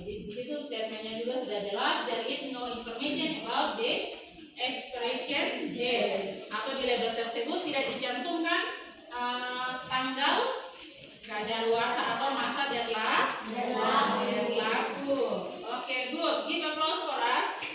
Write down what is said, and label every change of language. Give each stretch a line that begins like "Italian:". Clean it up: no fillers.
Indonesian: Jadi di situ statementnya juga sudah jelas.
English: There is no information about the expiration date.
Indonesian: Atau di label tersebut tidak dicantumkan tanggal kadaluarsa atau masa berlaku. Oke, good.
English: Give applause for us.